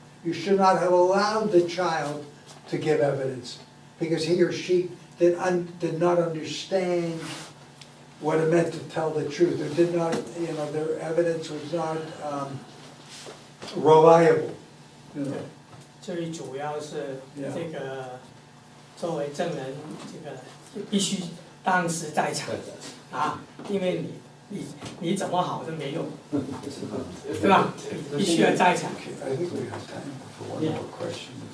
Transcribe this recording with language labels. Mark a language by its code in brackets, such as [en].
[en] You should not have allowed the child to give evidence, because he or she did not understand what it meant to tell the truth, or did not, you know, their evidence was not reliable. You know. [zh] 最主要是这个作为证人，这个必须当时在场啊，因为你怎么好都没用，对吧？必须要在场。 [en] I think we have time for one more question.